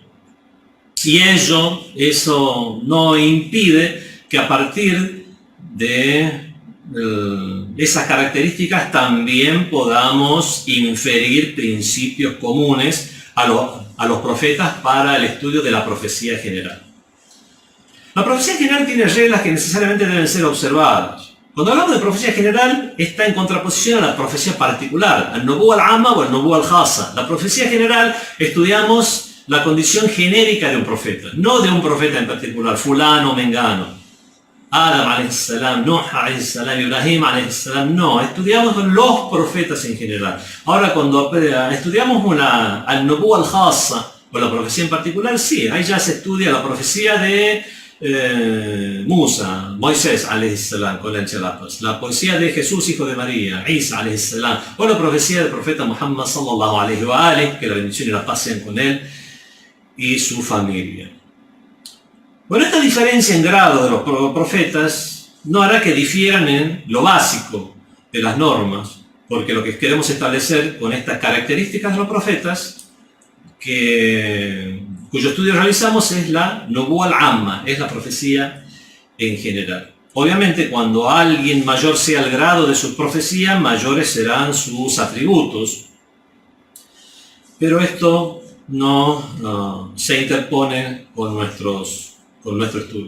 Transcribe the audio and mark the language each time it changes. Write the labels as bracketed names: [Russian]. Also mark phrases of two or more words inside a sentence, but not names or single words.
[Spanish] Y eso no impide que a partir de esas características también podamos inferir principios comunes a los profetas para el estudio de la profecía general. La profecía general tiene reglas que necesariamente deben ser observadas. Cuando hablamos de profecía general, está en contraposición a la profecía particular, [Arabic] النبوة العامة [Spanish] o [Arabic] النبوة الخاصة. [Spanish] La profecía general estudiamos la condición genérica de un profeta, no de un profeta en particular, fulano o mengano. Adam a.s., Nuh a.s., Ibrahim a.s., no, estudiamos los profetas en general. Ahora cuando estudiamos [Arabic] النبوة الخاصة [Spanish] o la profecía en particular, sí, ahí ya se estudia la profecía de Musa, Moisés a.s. con el Chelapas, la poesía de Jesús, hijo de María, Isa a.s., o la profecía del profeta Muhammad [Arabic] صلى الله عليه وعليه, [Spanish] que la bendición y la paz sean con él y su familia. Bueno, esta diferencia en grado de los profetas no hará que difieran en lo básico de las normas, porque lo que queremos establecer con estas características de los profetas, cuyo estudio realizamos, es la [Arabic] النبوة العامة, [Spanish] es la profecía en general. Obviamente, cuando alguien mayor sea el grado de su profecía, mayores serán sus atributos, pero esto no se interpone con nuestro estudio.